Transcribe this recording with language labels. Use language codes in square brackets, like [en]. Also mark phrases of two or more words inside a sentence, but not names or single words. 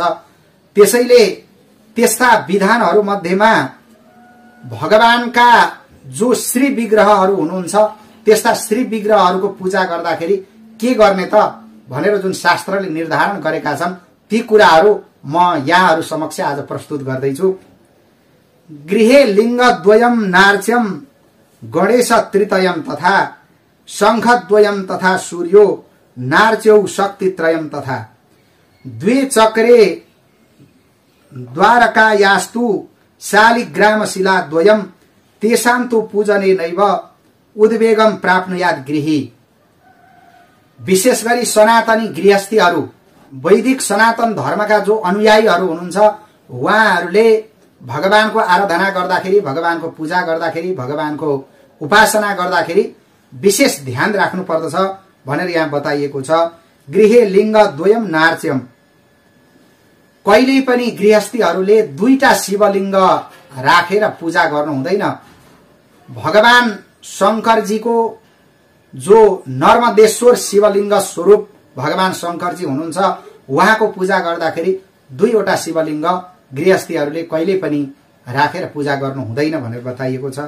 [ne] त्यसैले त्यस्ता विधानहरू मध्येमा भगवानका जो श्री विग्रहहरू हुनुहुन्छ, त्यस्ता श्री विग्रहहरूको पूजा गर्दाखेरि के गर्ने त भनेर जुन शास्त्रले निर्धारण गरेका छन् ती कुराहरू म यहाँहरू समक्ष आज प्रस्तुत गर्दैछु। [sa] गृहे लिंग द्वयम नार्च्यम गणेश तृतीयम तथा शंख द्वयम तथा सूर्यो नार्च्यौ शक्ति त्रयम तथा द्वे चक्रे द्वारकायास्तु शालिग्राम शिला द्वयम तेषां तु पूजने नैव उद्वेगम प्राप्नुयात् गृही। [ne] विशेष गरी सनातनी गृहस्थीहरू, वैदिक सनातन धर्मका जो अनुयायीहरू हुनुहुन्छ, उहाँहरूले भगवानको आराधना गर्दाखेरि, भगवानको पूजा गर्दाखेरि, भगवानको उपासना गर्दाखेरि विशेष ध्यान राख्नु पर्दछ भनेर यहाँ बताइएको छ। [sa] गृहे लिङ्ग द्वयम नार्च्यम। [ne] कहिल्यै पनि गृहस्थीहरूले दुईटा शिवलिङ्ग राखेर पूजा गर्नु हुँदैन। भगवान शंकरजीको जो नर्मदेश्वर शिवलिङ्ग स्वरूप भगवान शंकरजी हुनुहुन्छ, उहाँको पूजा गर्दाखेरि दुईवटा शिवलिङ्ग गृहस्थीहरूले कहिल्यै पनि राखेर पूजा गर्नु हुँदैन भनेर बताइएको छ।